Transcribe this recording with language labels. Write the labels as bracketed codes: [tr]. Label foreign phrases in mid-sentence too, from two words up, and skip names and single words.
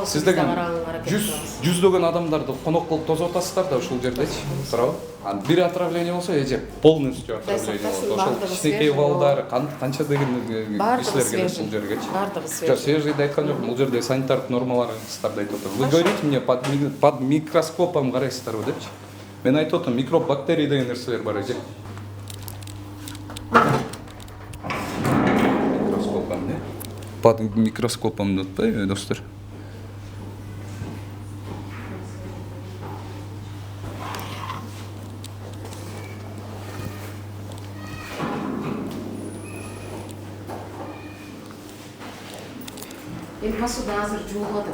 [ky] сиз деген жүздөгөн адамдарды конок кылып тосуп атасыздар да ушул жердечи, туурабы? Бир отравление болсо эже [ru] полностью отравление [ky] болот. Ошол кичинекей балдар, канча деген кишилер келет бул жергечи. Бардыгы Жок, свежийди айткан жокмун, бул жерде санитардык нормаларды айтып атам. [ru] Вы говорите мне под микроскопом [ky] карайсыздарбы депчи. Мен айтып атам, микроб, бактерия деген нерселер бар эже. [ru] Под микроскопом [ky] деп атпайбы, достор? Эми посуда азыр жуулуп атат.